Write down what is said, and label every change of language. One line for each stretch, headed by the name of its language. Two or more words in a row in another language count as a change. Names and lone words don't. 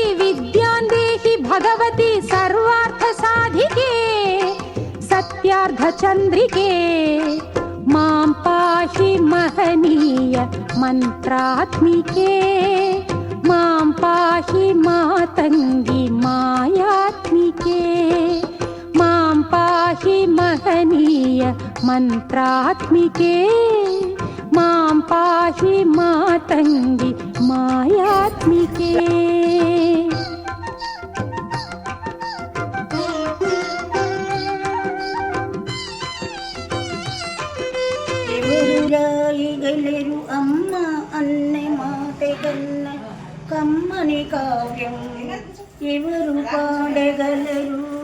Sanskrit: विद्यां देहि भगवती सर्वार्थ साधिके सत्यार्थ चंद्रिके मां पाहि महनीय मंत्रात्मिके मां पाहि मातंगी मायात्मिके मां पाहि महनीय मंत्रात्मिके मां पाहि मातंगी मायात्मिके।
Telugu: రాయగలరు అమ్మ అన్నె మాటే కన్న కమ్మని కావ్యం ఎవరు పాడగలరు